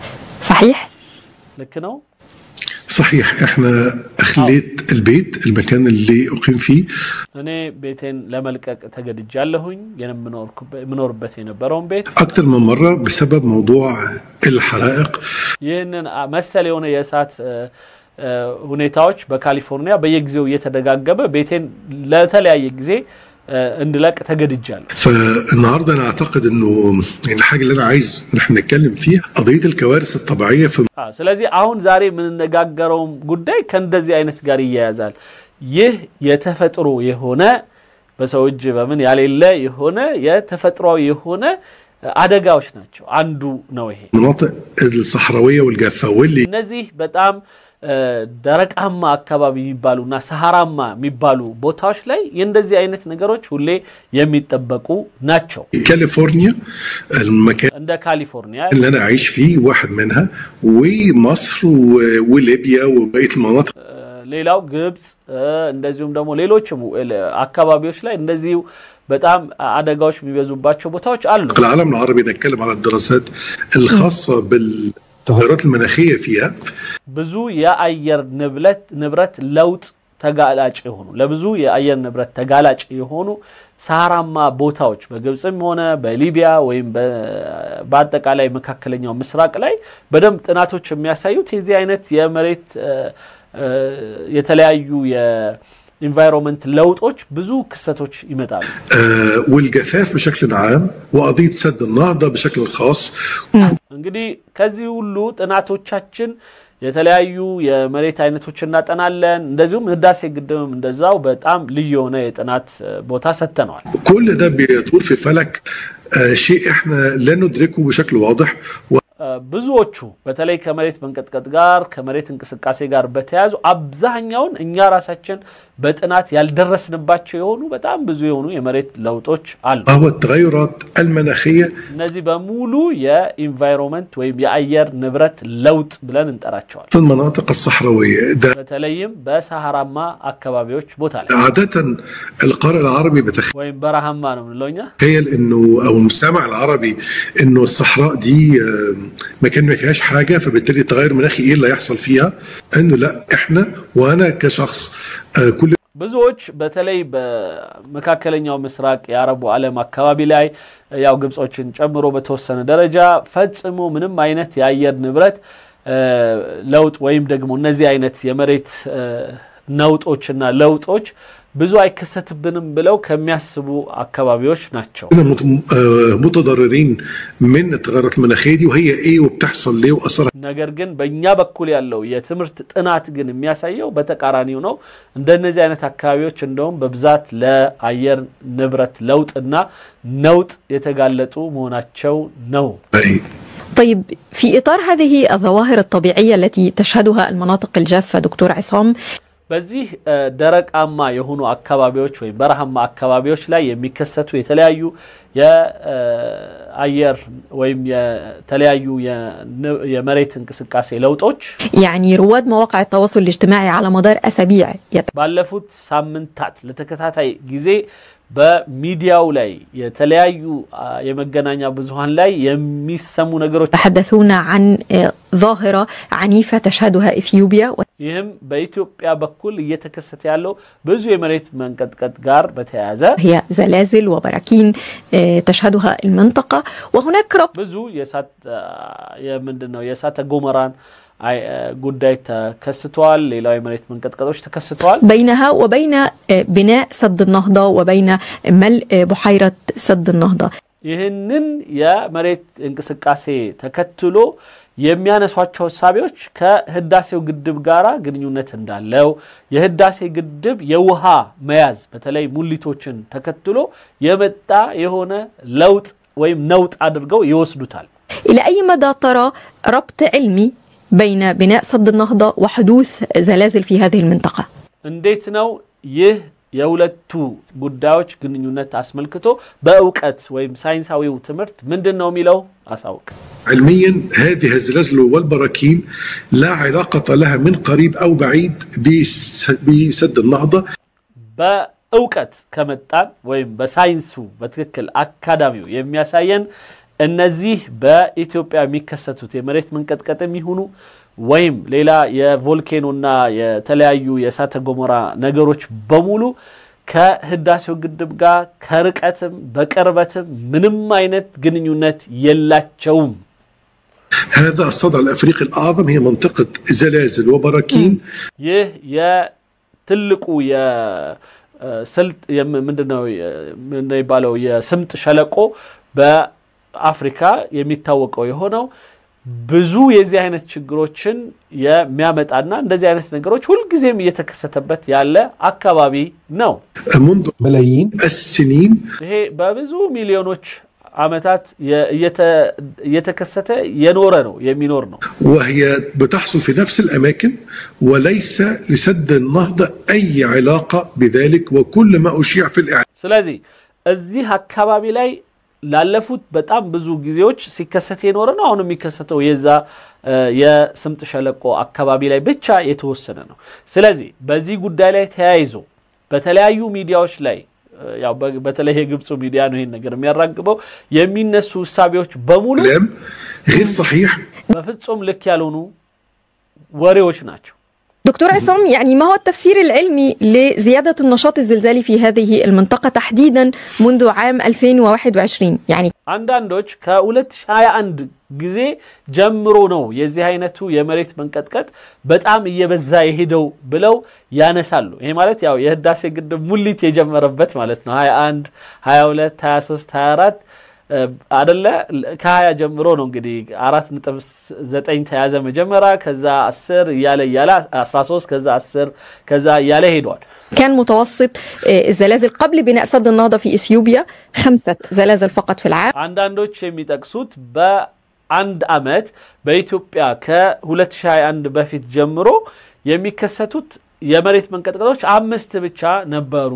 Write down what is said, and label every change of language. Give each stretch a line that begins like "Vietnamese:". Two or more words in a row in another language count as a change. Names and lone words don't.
Arabic: صحيح
Amharic: ልክ ነው
Arabic: صحيح. احنا اخليت البيت المكان اللي اقيم فيه
Amharic: እኔ ቤቴን ለመልቀቅ ተገድጃለሁኝ የምኖርበት የነበረውን ቤት
Arabic: اكثر من مره بسبب موضوع الحرائق
Amharic: ይሄንን መሰል የሆነ የእሳት ሁኔታዎች በካሊፎርኒያ በየጊዜው እየተደጋገመ ቤቴን ለተለያየ ጊዜ اندلك تجدجال.
Arabic: فالنهارده انا اعتقد انه الحاجه اللي انا عايز نحن نتكلم فيها قضيه الكوارث الطبيعيه في
Amharic: ስለዚህ አሁን ዛሬ ምን እንነጋገረው ጉዳይ ከእንደዚህ አይነት ጋር ይያያዛል። ይህ የተፈጥሮ የሆነ በሰው እጅ በምን ያለለ የሆነ የተፈጥሮው የሆነ አደጋዎች ናቸው። አንዱ ነው ይሄ
Arabic: المناطق الصحراويه والجافه واللي
Amharic: እነዚህ በጣም ደረቃማ አካባቢ የሚባሉና ሰሃራማ የሚባሉ ቦታዎች ላይ እንደዚህ አይነት ነገሮች ሁሌ የሚጠበቁ ናቸው።
Arabic: كاليفورنيا المكان
Amharic: እንደ ካሊፎርኒያ
Arabic: اللي انا عايش فيه واحد منها ومصر وليبيا وبقيه المناطق
Amharic: ሌላው ግብጽ እንደዚሁም ደግሞ ሌሎችም አካባቢዎች ላይ እንደዚህ በጣም አደጋዎች የሚበዙባቸው ቦታዎች አሉ።
Arabic: العالم العربي نتكلم على الدراسات الخاصه التغيرات المناخيه فيها
Amharic: ብዙ የአየር ንብረት ለውጥ ተጋላጭ የሆኑ ለብዙ የአየር ንብረት ተጋላጭ የሆኑ ሰሃራማ ቦታዎች በግብጽም ሆነ በሊቢያ ወይም በአጠቃላይ መካከለኛው ምስራቅ ላይ በደንብ ጥናቶች የሚያሳዩት የዚህ አይነት የመሬት የተለያዩ የኢንቫይሮንመንት ለውጦች ብዙ ክስተቶች ይመጣሉ።
Arabic: والجفاف بشكل عام وقضيه سد النهضه بشكل خاص
Amharic: እንግዲህ ከዚህ ሁሉ ጥናቶቻችን የተለያዩ የመሬት አይነቶችን እናጠናለን። እንደዚሁም ህዳሴ ግድብም እንደዛው በጣም ልዩ የሆነ የጥናት ቦታ ሰጥተናል።
Arabic: كل ده بيدور في فلك شيء احنا لا ندركه بشكل واضح
Amharic: ብዙዎቹ በተለይ ከመሬት መንቀጥቀጥ ጋር ከመሬት እንቅስቃሴ ጋር በተያያዙ አብዛኛውን እኛ ራሳችን በጥናት ያልደረስንባቸው የሆኑ በጣም ብዙ የሆኑ የመሬት ለውጦች አሉ።
Arabic: هو التغيرات المناخيه
Amharic: እነዚህ በሙሉ የኢንቫይሮንመንት ወይም የአየር ንብረት ለውጥ ብለን እንጠራቸዋለን።
Arabic: في المناطق الصحراويه
Amharic: በተለይም በሰሃራማ አካባቢዎች ቦታ ላይ
Arabic: عاده القارئ العربي
Amharic: ወይም በረሃማ ነው ምንለውኛ
Arabic: تخيل انه او المستمع العربي انه الصحراء دي مكان ما فيهاش حاجه فبالتالي التغير المناخي ايه اللي هيحصل فيها انه لا احنا وانا كشخص كل
Amharic: ብዙዎች በተለይ በመካከለኛው ምስራቅ የአረቡ ዓለም አካባቢ ላይ ያው ግብጾችን ጨምሮ በተወሰነ ደረጃ ፈጽሞ ምንም አይነት የአየር ንብረት ለውጥ ወይም ደግሞ እነዚህ አይነት የመሬት ነውጦችና ለውጦች ብዙ አይከሰትብንም ብለው ከሚያስቡ አካባቢዎች ናቸው።
Arabic: متضررين من التغيرات المناخيه دي وهي ايه وبتحصل ليه واثرها
Amharic: ነገር ግን በእኛ በኩል ያለው የትምህርት ጥናት ግን የሚያሳየው በተቃራኒው ነው። እንደነዚህ አይነት አካባቢዎች እንደውም በብዛት ለአየር ንብረት ለውጥና ነውጥ የተጋለጡ መሆናቸው ነው።
Arabic: طيب في إطار هذه الظواهر الطبيعية التي تشهدها المناطق الجافة دكتور عصام
Amharic: በዚህ ደረቃማ የሆኑ አካባቢዎች ወይ በረሃማ አካባቢዎች ላይ የሚከሰቱ የተለያዩ የአየር ወይም የተለያዩ የመሬት እንቅስቃሴ ለውጦች
Arabic: يعني رواد مواقع التواصل الاجتماعي على مدار أسابيع
Amharic: ባለፉት ሳምንታት ለተከታታይ ጊዜ በሚዲያው ላይ የተለያዩ የመገናኛ ብዙሃን ላይ የሚሰሙ ነገሮች
Arabic: تحدثون عن ظاهرة عنيفة تشهدها إثيوبيا
Amharic: ይህም በኢትዮጵያ በኩል እየተከሰተ ያለው ብዙ የመሬት መንቀጥቀጥ ጋር በተያያዘ
Arabic: هي زلازل وبراكين تشهدها المنطقة وهناك
Amharic: ብዙ የምንድነው የእሳተ ገሞራን ጉዳይ ተከስተዋል። ሌላው የመሬት መንቀጥቀጦች ተከስተዋል።
Arabic: بينها وبين بناء سد النهضة وبين ملء بحيرة سد النهضة
Amharic: ይህንን የመሬት እንቅስቃሴ ተከትሎ የሚያነሷቸው ሐሳቦች ከህዳሴው ግድብ ጋራ ግንኙነት እንዳለው የህዳሴ ግድብ የውሃ መያዝ በተለይ ሙሊቶችን ተከትሎ የመጣ የሆነ ለውጥ ወይም ነውጥ አድርገው ይወስዱታል።
Arabic: إلى أي مدى ترى ربط علمي بين بناء سد النهضة وحدوث زلازل في هذه المنطقة؟
Amharic: እንዴት ነው ይህ የሁለቱ ጉዳዮች ግንኙነት አስመልክቶ በእውቀት ወይም ሳይንሳዊው ትምህርት ምንድነው የሚለው አሳውቅ?
Arabic: علميا هذه الزلازل والبراكين لا علاقة لها من قريب أو بعيد بسد النهضة.
Amharic: በእውቀት ከመጣን ወይም በሳይንሱ በትክክል አካዳሚው የሚያሳየን እነዚህ በኢትዮጵያ የሚከሰቱት የመሬት መንቀጥቀጥም ይሁኑ ወይም ሌላ የቮልኬኖና የተለያዩ የእሳተ ገሞራ ነገሮች በሙሉ ከህዳሴው ግድብ ጋር ከርቀትም በቅርበትም ምንም አይነት ግንኙነት የላቸውም።
Arabic: هذا الصدع الأفريقي الأعظم هي منطقة زلازل وبراكين.
Amharic: ይህ የትልቁ የስልጥ ምንድነው የሚባለው የስምጥ ሸለቆ በአፍሪካ የሚታወቀው የሆነው ብዙ የዚህ አይነት ችግሮችን የሚያመጣና እንደዚህ አይነት ነገሮች ሁሉ ጊዜም እየተከሰተበት ያለ አካባቢ ነው።
Arabic: منذ ملايين السنين
Amharic: ይሄ በብዙ ሚሊዮኖች ዓመታት እየተከሰተ የኖረ ነው የሚኖር ነው።
Arabic: وهي بتحصل في نفس الأماكن وليس لسد النهضة أي علاقة بذلك وكل ما أشيع في الإعلام.
Amharic: ስለዚህ እዚህ አካባቢ ላይ ላለፉት በጣም ብዙ ጊዜዎች ሲከሰት የኖረ ነው። አሁን የሚከሰተው የዛ የስምጥ ሸለቆ አካባቢ ላይ ብቻ የተወሰነ ነው። ስለዚህ በዚህ ጉዳይ ላይ ተያይዞ በተለያዩ ሚዲያዎች ላይ ያው በተለይ የግብጽ ሚዲያ ነው ይሄን ነገር የሚያራግበው የሚነሱ ሐሳቦች በሙሉ
Arabic: غير صحيح
Amharic: በፍጹም ልክ ያልሆኑ ወሬዎች ናቸው።
Arabic: دكتور عصام، يعني ما هو التفسير العلمي لزيادة النشاط الزلزالي في هذه المنطقة تحديدا منذ عام 2021؟ يعني
Amharic: አንዳንዶች ከ2021 ጊዜ ጀምሮ ነው የዚህ አይነቱ የመሬት መንቀጥቀጥ በጣም እየበዛ የሄደው ብለው ያነሳሉ። ይሄ ማለት ያው የህዳሴ ግድብ ሙሊት የጀመረበት ማለት ነው። 21 22 23 24 አይደለ ከ20 ጀምሮ ነው እንግዲህ 4.9 ተያዘ መጀመሪያ ከዛ 10 ያለ 13 ከዛ 10 ከዛ ያለ ሄዷል።
Arabic: كان متوسط الزلازل قبل بناء سد النهضة في إثيوبيا 5 زلازل فقط في العام.
Amharic: አንዳንዶች የሚጠቅሱት በአንድ አመት በኢትዮጵያ ከ2021 በፊት ጀምሮ የሚከሰቱት የመሬት መንቀጥቀጦች 5 ብቻ ነበሩ